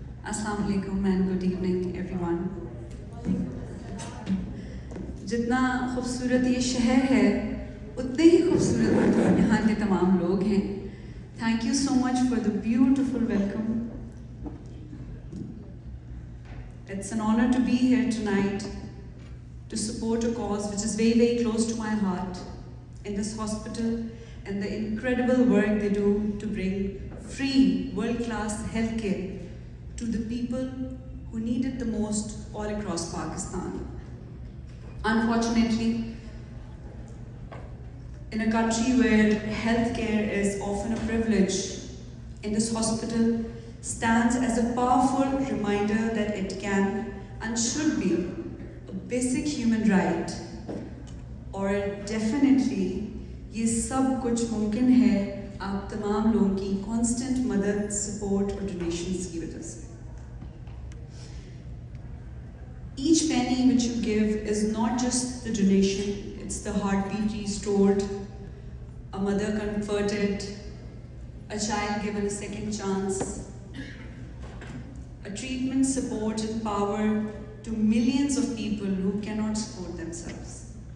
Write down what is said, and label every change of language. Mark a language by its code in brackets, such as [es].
[hi] अस्सलाम वालेकुम [en] And good evening everyone. [hi] जितना खूबसूरत ये शहर है उतने ही खूबसूरत यहाँ के तमाम लोग हैं. [en] Thank you so much for the beautiful welcome. It's an honor to be here tonight to support a cause which is very, very close to my heart in this hospital and the incredible work they do to bring free, world-class healthcare to the people who need it the most all across Pakistan. Unfortunately, in a country where healthcare is often a privilege, in this hospital stands as a powerful reminder that it can and should be a basic human right. [hi] और definitely ये सब कुछ मुमकिन है आप तमाम लोगों की constant मदद, support और donations की वजह से. [en] Each penny which you give is not just the donation, it's the heartbeat restored, a mother comforted, a child given a second chance, a treatment support and power to millions of people who cannot support themselves.